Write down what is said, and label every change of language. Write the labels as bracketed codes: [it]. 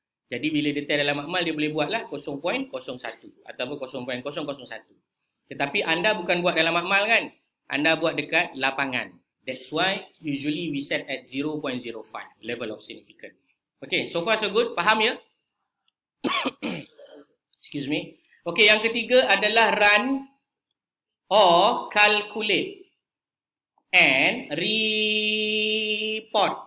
[ms] Jadi bila dia test dalam makmal dia boleh buatlah 0.01 ataupun 0.001. Tetapi anda bukan buat dalam makmal kan? Anda buat dekat lapangan. [en] That's why usually we set at 0.05 level of significance. Okay, so far so good. [ms] Faham ya? [en] Excuse me. Okay, [ms] yang ketiga adalah [en] run or calculate and report.